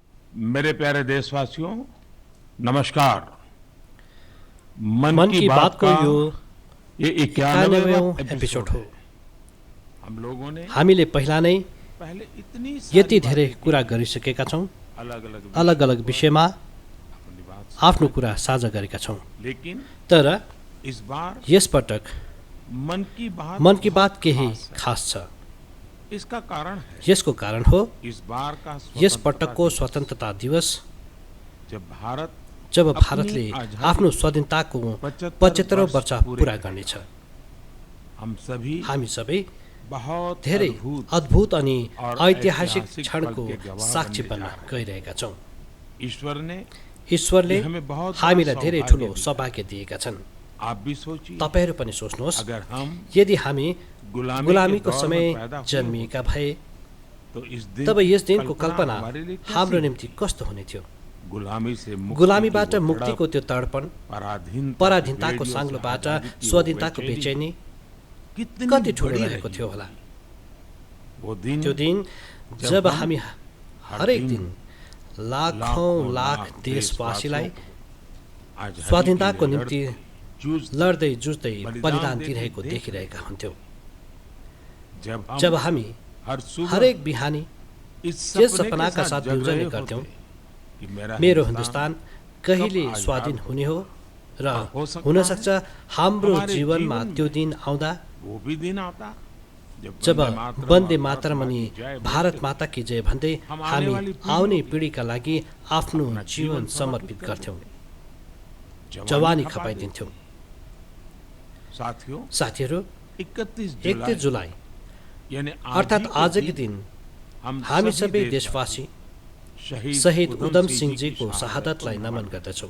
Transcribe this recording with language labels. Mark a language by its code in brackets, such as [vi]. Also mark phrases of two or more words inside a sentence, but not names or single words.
[hi] मेरे प्यारे देशवासियों, नमस्कार। [ne] मन की बात को यो [hi] ये 91वां 91वां [ne] एपिसोड हो। [hi] हम लोगों ने [ne] हामीले पहिला नै [hi] पहले इतनी [ne] यति [hi] सारी [ne] धेरै [hi] बातें [ne] कुरा [hi] की, [ne] गरिसकेका छौँ। [hi] अलग [ne] अलग विषयमा [hi] अपनी बात [ne] आफ्नो कुरा साझा गरेका छौँ। [hi] लेकिन [ne] तर [hi] इस बार [ne] यसपटक [hi] मन की बात [ne] मन की बात [hi] बहुत [ne] केही [hi] खास है। [ne] खास छ। [hi] इसका कारण है [ne] यसको कारण हो [hi] इस बार का [ne] यस [hi] स्वतंत्रता [ne] पटकको [hi] दिवस, [ne] स्वतन्त्रता दिवस [hi] जब भारत [ne] जब [hi] अपनी [ne] भारतले [hi] आजादी [ne] आफ्नो स्वाधीनताको [hi] 75 [ne] 75औं वर्ष [hi] पूरे [ne] पूरा [hi] करेगा। [ne] गर्नेछ। [hi] हम सभी [ne] हामी सबै [hi] बहुत [ne] धेरै [hi] अद्भुत [ne] अद्भुत अनि [hi] और ऐतिहासिक [ne] ऐतिहासिक क्षणको [hi] पल के गवाह [ne] साक्षी [hi] बनने [ne] बन्न [hi] जा रहे हैं। [ne] गइरहेका छौँ। [hi] ईश्वर ने [ne] ईश्वरले [hi] ये हमें बहुत बड़ा [ne] हामीलाई धेरै [hi] सौभाग्य [ne] ठुलो [hi] दिया। [ne] सौभाग्य दिएका छन्। [hi] आप भी सोचिए, [ne] तपाईहरू पनि सोच्नुहोस्, [hi] अगर हम [ne] यदि हामी [hi] गुलामी [ne] गुलामीको [hi] के दौर [ne] समय [hi] में पैदा हुए [ne] जन्मिएका भए [hi] तो इस दिन [ne] तब यस दिनको कल्पना [hi] हमारे लिए कैसी [ne] हाम्रो [hi] होगी? [ne] निम्ति कस्तो हुने थियो। [hi] गुलामी से मुक्ति [ne] गुलामीबाट [hi] की वो [ne] मुक्तिको [hi] तड़प, [ne] त्यो तडपण, पराधीनताको पराधीनताको साङ्लोबाट स्वाधीनताको बेचैनी कति ठुलो रहेको थियो होला। [hi] वो दिन [ne] त्यो दिन जब हामी हरेक दिन लाखौं लाख देशवासीलाई स्वाधीनताको निम्ति लड्दै जुझ्दै बलिदान दिइरहेको देखिरहेका हुन्थ्यौँ। जब हामी हरेक बिहानी यस सपनाका साथ बिउजने गर्थ्यौँ, मेरो हिन्दुस्तान कहिले स्वाधीन हुने हो र हुनसक्छ हाम्रो जीवनमा त्यो दिन आउँदा [hi] वो भी दिन आता [ne] जब वन्दे मातरम अनि [hi] भारत माता की जय [ne] भन्दै हामी आउने पिँढीका लागि आफ्नो जीवन समर्पित गर्थ्यौँ, जवानी खपाइदिन्थ्यौँ। साथीहरू, 31 जुलाई [hi] यानी [ne] अर्थात् आजकै दिन हामी सबै देशवासी शहीद उधम सिंहजीको शहादतलाई नमन गर्दछौँ।